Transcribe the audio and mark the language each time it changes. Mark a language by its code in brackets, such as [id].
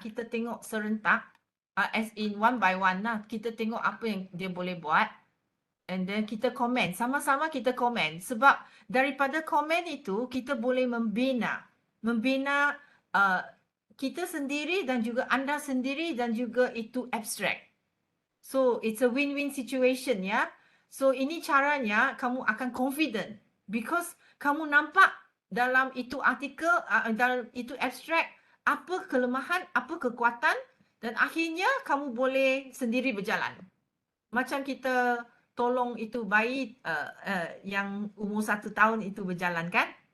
[ms] Kita tengok serentak, [en] as in one by one [ms] lah. Kita tengok apa yang dia boleh buat. [en] And then [ms] kita komen. Sama-sama kita komen. Sebab daripada komen itu, kita boleh membina. Membina kita sendiri dan juga anda sendiri dan juga itu abstract. [en] So, it's a win-win situation ya. [ms] So, ini caranya kamu akan confident. Because kamu nampak dalam itu artikel, dalam itu abstract, apa kelemahan, apa kekuatan dan akhirnya kamu boleh sendiri berjalan. Macam kita tolong itu bayi yang umur 1 tahun itu berjalan kan?